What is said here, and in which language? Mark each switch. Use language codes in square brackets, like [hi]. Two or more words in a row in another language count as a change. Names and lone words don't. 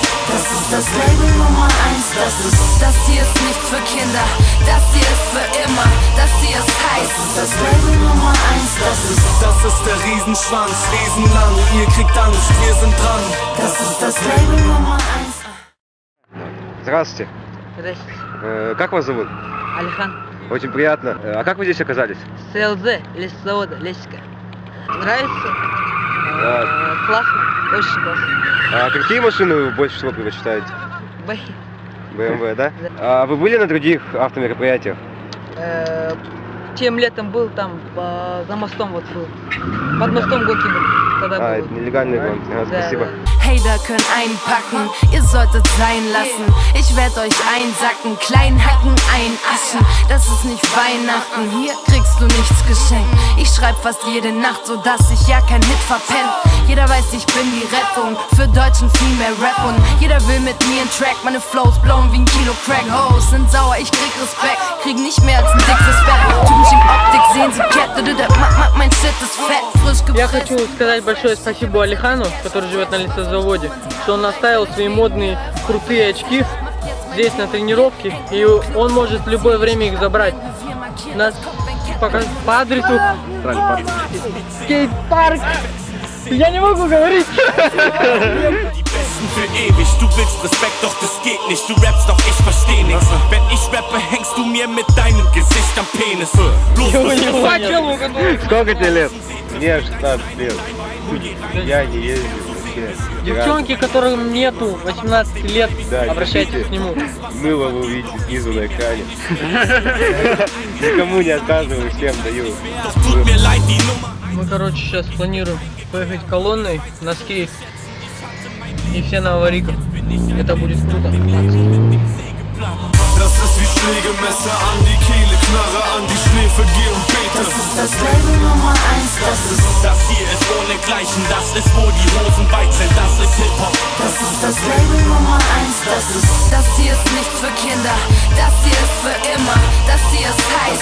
[de] Das ist das Label Nummer 1. Das hier ist nicht für Kinder, das hier ist für immer, das hier ist heiß. Das ist das Label Nummer 1. Das ist der Riesenschwanz, riesenlang, ihr kriegt Angst, wir sind dran. Das ist das Label Nummer 1. [ru] Здравствуйте. Здравствуйте. Как вас зовут? Алихан. Очень приятно. А как вы здесь оказались? СЛЗ, лесозавода, Лесика. Нравится? Да. Классно, очень классно. А какие машины вы больше всего предпочитаете? Бэй. BMW, да? А вы были на других автомероприятиях? Тем летом был там, за мостом вот был. Под мостом гонки был. Тогда был. Это нелегальные гонки. Спасибо. [de] Hater können einpacken, ihr solltet sein lassen. Ich werd euch einsacken, klein hacken, einaschen. Das ist nicht Weihnachten, hier kriegst du nichts geschenkt. Ich schreib fast jede Nacht, so dass ich ja kein Hit verpennt. Jeder weiß, ich bin die Rettung, für Deutschen viel mehr Rap. Und jeder will mit mir einen Track, meine Flows blown wie ein Kilo Crack. Hoes sind sauer, ich krieg Respekt, krieg nicht mehr als ein dickes Bett. Typen Optik, sehen sie Kette, mein Shit ist fett, frisch gepresst. [ru] Я хочу сказать большое спасибо Алихану, который живет на лесозаводе, что он оставил свои модные крутые очки здесь на тренировке, и он может в любое время их забрать. Нас пока по адресу скейт-парк. Я не могу говорить. [de] Für ewig, du willst Respekt, doch das geht nicht. Du rappst, doch ich versteh nichts. Wenn ich rappe, hängst du mir mit deinem Gesicht am Penis. [ru] Сколько тебе лет? Мне 16 лет. Я не езжу. Девчонки, которым нету 18 лет, Да, обращайтесь к нему. Мыло вы увидите снизу на экране. Никому не отказываю, всем даю. Мы, короче, сейчас планируем поехать колонной на скейт. И все на аварийках. Это будет круто. [de] Das ist wie Schlägemesser an die Kehle, Knarre an die Schläfe, geh und bete. Das ist das Label Nummer 1. Das hier ist ohne Gleichen, das ist wo die Hosen weit sind, das ist Hip-Hop. Das ist das Label Nummer 1. Das hier ist nicht für Kinder, das hier ist für immer, das hier ist heiß.